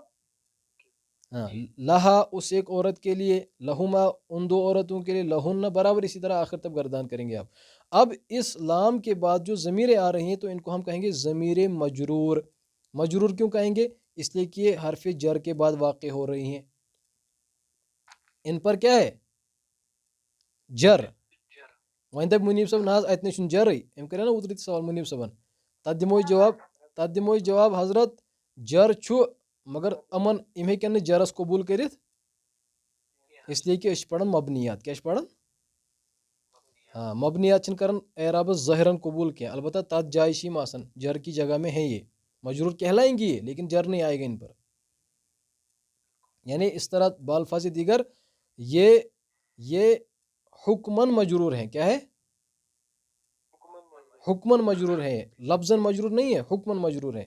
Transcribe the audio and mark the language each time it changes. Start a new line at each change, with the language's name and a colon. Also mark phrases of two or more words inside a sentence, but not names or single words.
Urdu: ہاں، لہا اس ایک عورت کے لیے، لہما ان دو عورتوں کے لیے، لہن برابر اسی طرح آخر تک گردان کریں گے آپ. اب اس لام کے بعد جو ضمیریں آ رہی ہیں تو ان کو ہم کہیں گے ضمیر مجرور. مجرور کیوں کہیں گے؟ اس لیے کہ یہ حرف جر کے بعد واقع ہو رہی ہیں. ان پر کیا ہے؟ جر.
Kashmiri: وۄنۍ دَپہِ مُنیٖب صٲب نہ حظ اَتہِ نَے چھُنہٕ جرٕے. أمۍ کَرے نا اوترٕ تہِ سوال مُنیٖب صٲبن. تَتھ دِمو أسۍ جواب حضرت جر چھُ، مگر یِمن یِم ہیٚکن نہٕ جرس قبوٗل کٔرِتھ
Urdu: اس لیے کہ
Kashmiri: أسۍ چھِ پران مبنیات. کیٛاہ چھِ پران؟ ہاں، مبنیات چھِنہٕ کران اعرابس ظٲہرن قبوٗل کینٛہہ، البتہ تَتھ جایہِ چھِ یِم آسان
Urdu: جر کی جگہ میں ہے یہ. مجرور کہلائیں گی یہ، لیکن جر نہیں آئے گا ان پر. یعنی اس طرح بالفاظ دیگر یہ حکمن مجرور ہیں. کیا ہے؟ حکمن مجرور ہیں، لفظاً مجرور نہیں ہے، حکمن مجرور ہیں.